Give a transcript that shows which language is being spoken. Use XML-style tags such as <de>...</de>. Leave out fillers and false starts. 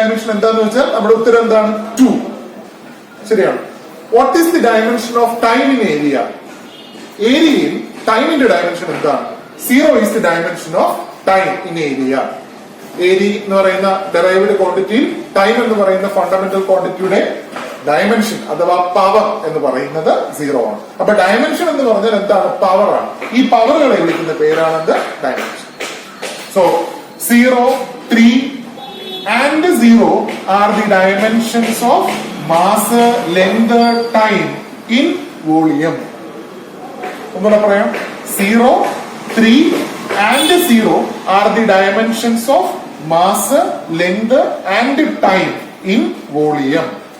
<ml>എന്താന്ന് വെച്ചാൽ നമ്മുടെ ഉത്തരം എന്താണ്? 2. ശരിയാണ്.</ml> <en>What is the dimension of time in area?</en> <ml>ഏരിയയിൽ ടൈമിന്റെ ഡയമെൻഷൻ എന്താണ്?</ml> <en>0 is the dimension of time in area.</en> <ml>Area എന്ന് പറയുന്ന ഡെറൈവ്ഡ് ക്വാണ്ടിറ്റിയിൽ ടൈം എന്ന് പറയുന്ന ഫണ്ടമെന്റൽ ക്വാണ്ടിറ്റിയുടെ ഡയമെൻഷൻ അഥവാ പവർ എന്ന് പറയുന്നത് 0 ആണ്. അപ്പൊ ഡയമെൻഷൻ എന്ന് പറഞ്ഞാൽ എന്താണ്? പവർ ആണ്. ഈ പവറുകളെ വിളിക്കുന്ന പേരാണെന്ത്? Dimension.</ml> <en>So 0, 3 and 0 are the dimensions of mass, length, time in volume.</en> <ml>ഒന്നുകൂടെ പറയാം.</ml> <en>0, 3 and 0 are the dimensions of mass, length and time in volume.</en>